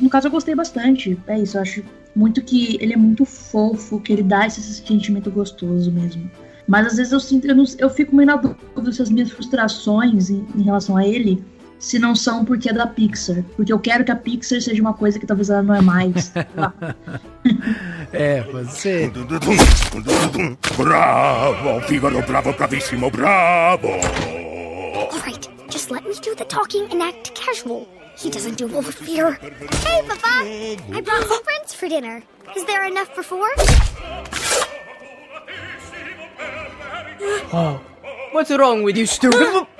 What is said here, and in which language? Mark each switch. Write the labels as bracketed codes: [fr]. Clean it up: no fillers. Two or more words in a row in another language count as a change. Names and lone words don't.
[pt] No caso, eu gostei bastante. É isso, eu acho muito que ele é muito fofo, que ele dá esse sentimento gostoso mesmo. Mas às vezes eu fico meio na dúvida se as minhas frustrações em relação a ele, se não são porque é da Pixar. Porque eu quero que a Pixar seja uma coisa que talvez ela não é mais. Pode ser. [it] Bravo, Figaro, bravo, bravissimo, bravo! [en] Alright, just let me do the talking and act casual. He doesn't do well with fear. Hey, Papa! I brought some friends for dinner. Is there enough for 4? Oh, what's wrong with you, stupid?